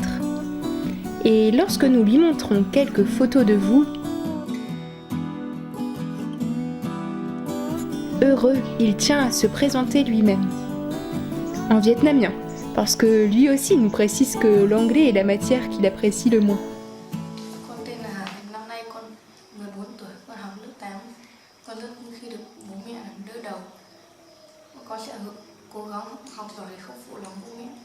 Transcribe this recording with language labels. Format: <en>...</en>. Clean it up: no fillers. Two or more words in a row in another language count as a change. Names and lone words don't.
<fr>Et lorsque nous lui montrons quelques photos de vous, heureux, il tient à se présenter lui-même. En vietnamien, parce que lui aussi nous précise que l'anglais est la matière qu'il apprécie le moins.</fr> <vi>Con tên là Hà, năm nay con 14 tuổi, con học lớp 8. Con rất khi được bố mẹ làm đỡ đầu. Con sẽ cố gắng học giỏi để không phụ lòng bố mẹ.</vi>